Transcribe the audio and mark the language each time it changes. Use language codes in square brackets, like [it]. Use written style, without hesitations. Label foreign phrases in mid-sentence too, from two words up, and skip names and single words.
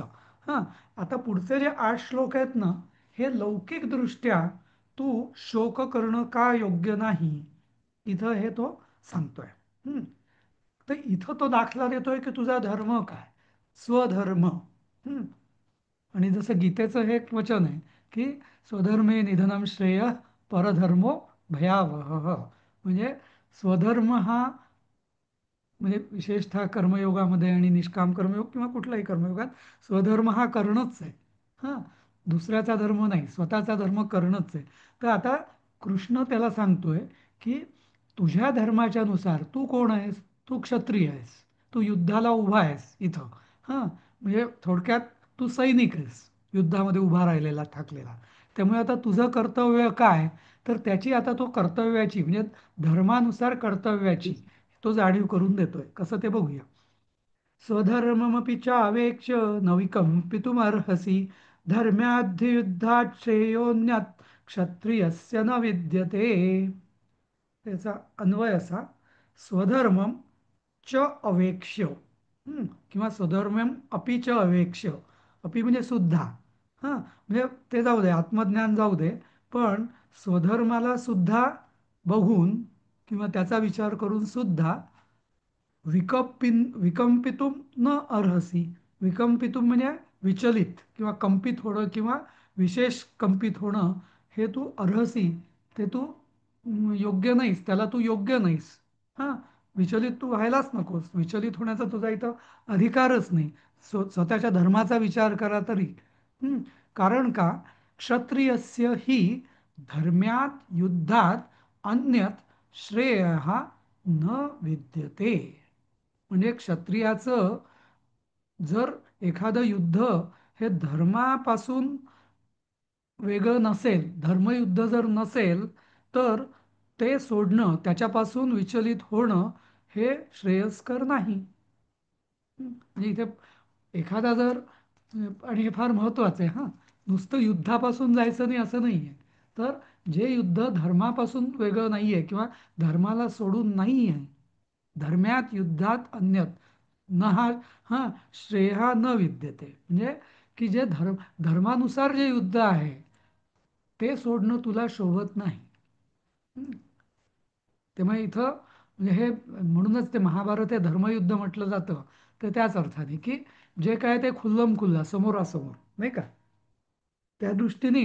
[mr] हां, आता पुढचे जे 8 श्लोक आहेत ना, हे लौकिकदृष्ट्या तू शोक करणं का योग्य नाही, इथं हे तो सांगतोय. हं, तर इथं तो दाखला देतोय की तुझा धर्म काय, स्वधर्म. हं, आणि जसं गीतेचं हे एक वचन आहे की [sa] स्वधर्मे निधनम श्रेय, परधर्मो भयावह. [mr] म्हणजे स्वधर्म हा, म्हणजे विशेषतः कर्मयोगामध्ये आणि निष्काम कर्मयोग किंवा कुठल्याही कर्मयोगात स्वधर्म हा करणंच आहे. हां, दुसऱ्याचा धर्म नाही, स्वतःचा धर्म करणंच आहे. तर आता कृष्ण त्याला सांगतोय की तुझ्या धर्माच्या नुसार तू कोण आहेस? तू क्षत्रिय आहेस, तू युद्धाला उभा आहेस इथं. हां, म्हणजे थोडक्यात तू सैनिक आहेस, युद्धामध्ये उभा राहिलेला ठाकलेला. त्यामुळे आता तुझं कर्तव्य काय, तर त्याची आता तो कर्तव्याची, म्हणजे धर्मानुसार कर्तव्याची तो जाणीव करून देतोय. कसं ते बघूया. [sa] स्वधर्ममपि चावेक्ष्य न विकंपितुमर्हसि, धर्म्याद्धियुद्धात् श्रेयोन्यत् क्षत्रियस्य न विद्यते. [mr] त्याचा अन्वय असा, [sa] स्वधर्मम च अवेक्ष्य. किंवा स्वधर्मम अपि च अवेक्ष्य. [mr] अपि म्हणजे सुद्धा. म्हणजे ते जाऊ दे, आत्मज्ञान जाऊ दे, पण स्वधर्माला सुद्धा बघून किंवा त्याचा विचार करून सुद्धा [sa] विकंपितुम न अर्हसी. [mr] विकंपितुम म्हणजे विचलित किंवा कंपित होणं किंवा विशेष कंपित होणं, हे तू अर्हसी, ते तू योग्य नाहीस, त्याला तू योग्य नाहीस. हां, विचलित तू व्हायलाच नकोस. विचलित होण्याचा तुझा इथं अधिकारच नाही. स्वतःच्या धर्माचा विचार करा तरी. हं, कारण का, [sa] क्षत्रियस्य ही धर्म्यात युद्धात अन्यत श्रेय न विद्यते. [mr] म्हणजे क्षत्रियाचं जर एखादं युद्ध हे धर्मापासून वेगळं नसेल, धर्मयुद्ध जर नसेल, तर ते सोडणं, त्याच्यापासून विचलित होणं हे श्रेयस्कर नाही. म्हणजे इथे एखादा जर, आणि हे फार महत्वाचं आहे, नुसतं युद्धापासून जायचं नाही असं नाही आहे. तर जे युद्ध धर्मापासून वेगळं नाही आहे किंवा धर्माला सोडून नाही आहे, [sa] धर्म्यात युद्धात अन्यत न [mr] हा, [sa] श्रेय न विद्यते. [mr] म्हणजे की जे धर्मानुसार जे युद्ध आहे ते सोडणं तुला शोभत नाही. त्यामुळे इथं म्हणजे हे म्हणूनच ते महाभारत हे धर्मयुद्ध म्हटलं जातं, तर त्याच अर्थाने की जे काय ते खुल्लम खुल्ला, समोरासमोर, नाही का, त्या दृष्टीने.